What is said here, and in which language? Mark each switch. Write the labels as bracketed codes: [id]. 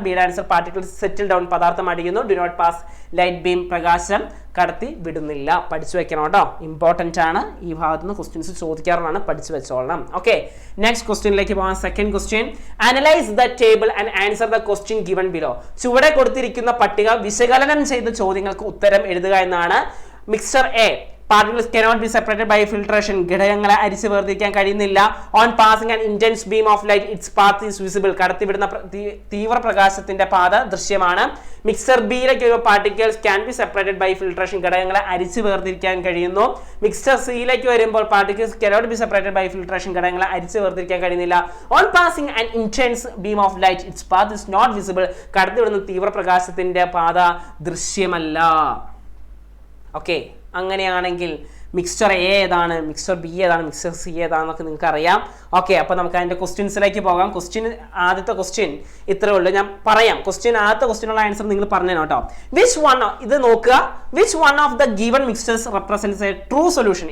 [en] ബിയുടെ answer particle settle down, [ml] പദാർത്ഥം അടിക്കുന്നു. [en] do not pass light beam, [ml] പ്രകാശം കടത്തി വിടുന്നില്ല. പഠിച്ചു വെക്കണം കേട്ടോ, ഇമ്പോർട്ടൻ്റ് ആണ്. ഈ ഭാഗത്ത് നിന്ന് ക്വസ്റ്റ്യൻസ് ചോദിക്കാറുള്ളതാണ്, പഠിച്ചു വെച്ചോളണം. [en] okay, [ml] നെക്സ്റ്റ് ക്വസ്റ്റ്യനിലേക്ക് പോകാം. [en] Second question, analyse the table and answer the question given below. [ml] ചുവടെ കൊടുത്തിരിക്കുന്ന പട്ടിക വിശകലനം ചെയ്ത ചോദ്യങ്ങൾക്ക് ഉത്തരം എഴുതുക എന്നാണ്. [en] Mixture A, particles cannot be separated by filtration. [ml] ഘടകങ്ങളെ അരിച്ചു വേർതിരിക്കാൻ കഴിയുന്നില്ല. [en] On passing an intense beam of light, its path is visible. [ml] കടത്തിവിടുന്ന തീവ്ര പ്രകാശത്തിന്റെ പാത ദൃശ്യമാണ്. മിക്സർ ബിയിലേക്ക് വരുമ്പോൾ [en] particles can be separated by filtration. [ml] ഘടകങ്ങളെ അരിച്ചു വേർതിരിക്കാൻ കഴിയുന്നു. മിക്സർ സിയിലേക്ക് വരുമ്പോൾ [en] particles cannot be separated by filtration. [ml] ഘടകങ്ങളെ അരിച്ചു വേർതിരിക്കാൻ കഴിയുന്നില്ല. [en] On passing an intense beam of light, its path is not visible. [ml] കടത്തിവിടുന്ന തീവ്ര പ്രകാശത്തിന്റെ പാത ദൃശ്യമല്ല. ഓക്കെ, അങ്ങനെയാണെങ്കിൽ മിക്സ്ചർ എ ഏതാണ്, മിക്സ്ചർ ബി ഏതാണ്, മിക്സ്ചർ സി ഏതാണെന്നൊക്കെ നിങ്ങൾക്ക് അറിയാം. ഓക്കെ, അപ്പോൾ നമുക്ക് അതിൻ്റെ ക്വസ്റ്റ്യൻസിലേക്ക് പോകാം. ആദ്യത്തെ ക്വസ്റ്റ്യൻ ഇത്രയേ ഉള്ളൂ. ഞാൻ പറയാം ആദ്യത്തെ ക്വസ്റ്റ്യനുള്ള ആൻസർ നിങ്ങൾ പറഞ്ഞു കേട്ടോ. [en] which one, [ml] ഇത് നോക്കുക, [en] Which one of the given mixtures represents a true solution.